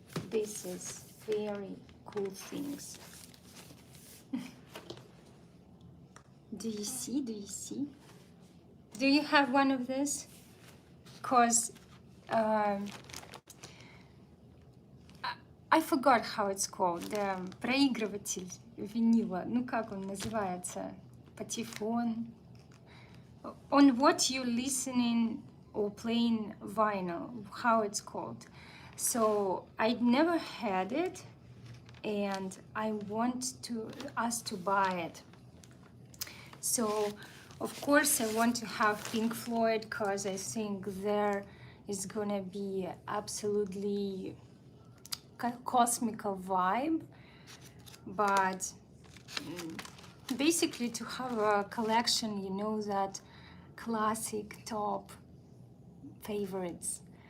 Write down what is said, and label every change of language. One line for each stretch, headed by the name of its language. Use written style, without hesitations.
English: This is very cool things. Do you see? Do you see? Do you have one of this? Because I forgot how it's called.
Russian: The проигрыватель винила. Ну как он называется? Патефон.
English: On what you listening or playing vinyl, how it's called. So I never had it, and I want us to buy it. So of course I want to have Pink Floyd because I think there is gonna be absolutely cosmical vibe, but basically to have a collection, you know, that classic top favorites.